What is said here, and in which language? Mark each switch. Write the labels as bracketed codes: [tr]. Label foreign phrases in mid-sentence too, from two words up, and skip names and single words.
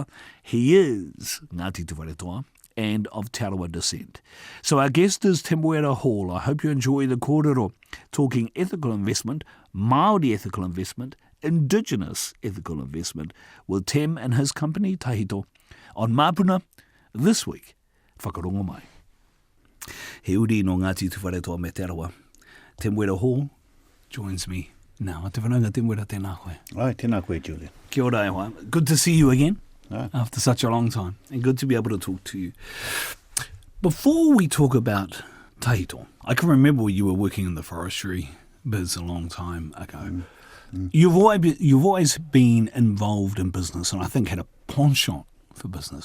[en] He is Ngāti Tuwharetoa and of Te Arawa descent. So our guest is Temuera Hall. I hope you enjoy the kōrero, talking ethical investment, Māori ethical investment, indigenous ethical investment, with Tem and his company Tahito on Māpuna this week. [mi] Whakarongo mai. He uri no Ngāti Tuwharetoa me Te Arawa. [en] Temuera Hall joins me now. [mi] Te whananga Temuera, tēnā koe. Ai, tēnā koe, Julian. Kia ora e hoa. [en] Good to see you again After such a long time, and good to be able to talk to you. Before we talk about Tahito, I can remember you were working in the forestry biz a long time ago. You've always been involved in business, and I think had a penchant for business.